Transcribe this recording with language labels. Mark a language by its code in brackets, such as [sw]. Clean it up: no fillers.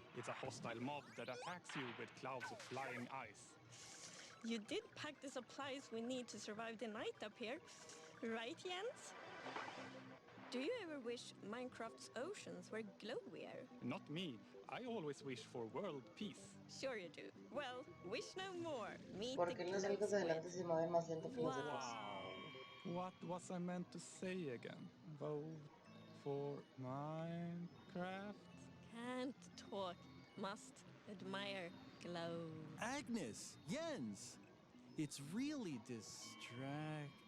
[en] It's a hostile mob that attacks you with clouds of flying ice. You did pack the supplies we need to survive the night up here, right, Jens? Do you ever wish Minecraft's oceans were glowier? Not me. I always wish for world peace. Sure you do. Well, wish no more. Meet [es] ¿Por [en] the [es] qué los únicos adelante se mueven más lento que los demás? [en] What was I meant to say again? Vote for Minecraft? Can't talk, must admire glow. Agnes, Jens, it's really distracting.